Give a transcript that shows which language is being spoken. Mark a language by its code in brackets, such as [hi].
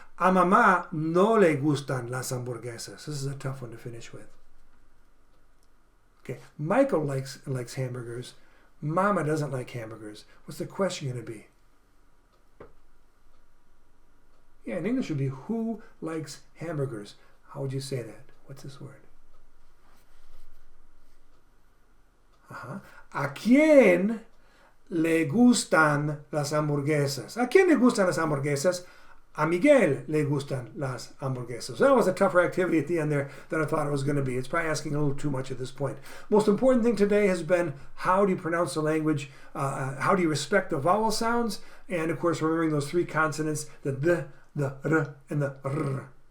[es] A mamá no le gustan las hamburguesas. [en] This is a tough one to finish with. Okay, Michael likes hamburgers. Mama doesn't like hamburgers. What's the question going to be? Yeah, in English it would be, who likes hamburgers? How would you say that? What's this word? [es] ¿A quién le gustan las hamburguesas? ¿A quién le gustan las hamburguesas? A Miguel le gustan las hamburguesas. [en] So that was a tougher activity at the end there than I thought it was going to be. It's probably asking a little too much at this point. Most important thing today has been, how do you pronounce the language? How do you respect the vowel sounds? And of course, remembering those three consonants, the r, and the r.